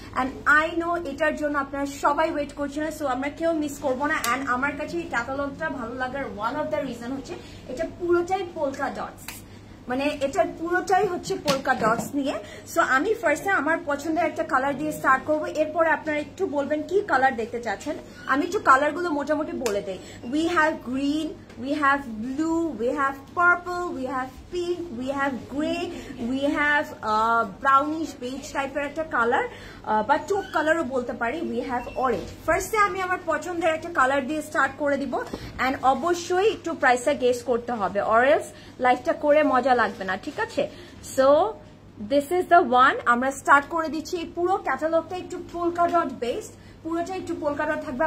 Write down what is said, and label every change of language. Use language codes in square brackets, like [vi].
[bn] And [en] I know [bn] এটার জন্য আপনারা সবাই ওয়েট করছেন, সো আমরা কেউ মিস করবো না। অ্যান্ড আমার কাছে এই ক্যাটালগটা ভালো লাগার ওয়ান অফ দ্য রিজন হচ্ছে এটা পুরোটাই পোলকা ডটস, মানে এটা পুরোটাই হচ্ছে পোলকা ডটস নিয়ে। সো আমি ফার্স্টে আমার পছন্দের একটা কালার দিয়ে স্টার্ট করবো, এরপরে আপনারা একটু বলবেন কি কালার দেখতে চাচ্ছেন। আমি একটু কালারগুলো মোটামুটি বলে দেই। [en] we have green, we have blue, we have purple, we have pink, we have grey, we have brownish beige [bn] টাইপের একটা কালার, বা টুপ কালারও বলতে পারি, [en] we have orange। [bn] ফার্স্টে আমি আমার পছন্দের একটা কালার দিয়ে স্টার্ট করে দিব। অ্যান্ড অবশ্যই একটু প্রাইসটা গেস করতে হবে, [en] or else [bn] লাইফটা করে মজা লাগবে না, ঠিক আছে? [en] So this is the one. [bn] আমরা স্টার্ট করে দিচ্ছি। এই পুরো ক্যাটালগটা একটু পোলকা ডট বেসড, পুরোটা একটু পোলকা ডট থাকবে।